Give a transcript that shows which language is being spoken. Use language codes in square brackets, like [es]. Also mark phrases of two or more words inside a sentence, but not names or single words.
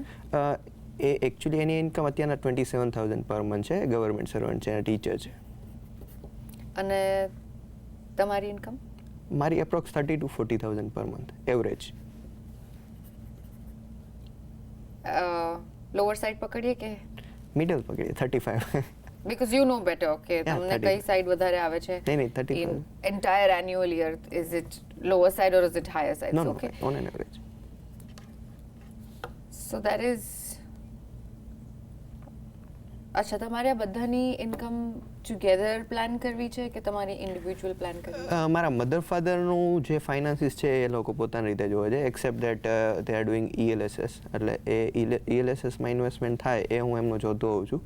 [gu] એ એકચ્યુઅલી એની ઇન્કમ અત્યારના 27,000 [en] per month [gu] છે. ગવર્મેન્ટ સર્વન્ટ છે અને ટીચર છે. અને તમારી ઇન્કમ? મારી એપ્રોક્સ 30,000 to 40,000 [en] per month average. [gu] લોઅર સાઇડ પકડીએ કે મિડલ પકડીએ 35. [en] Because you know better, okay. [gu] તમને કઈ સાઇડ વધારે આવે છે? નહીં, 35. [en] In entire annual year, is it lower side or is it higher side? No, okay. On an average. So that is. [gu] અચ્છા, તમારે આ બધાની ઇન્કમ [en] together plan [gu] કરવી છે કે તમારી ઇન્ડિવિજ્યુઅલ પ્લાન કરવી છે? મારા મધર ફાધરનું જે ફાઇનાન્સીસ છે એ લોકો પોતાની રીતે જોવે છે, [en] except that they are doing ELSS, [gu] એટલે એ ELSSમાં ઇન્વેસ્ટમેન્ટ થાય એ હું એમનો જોતો હોઉં છું.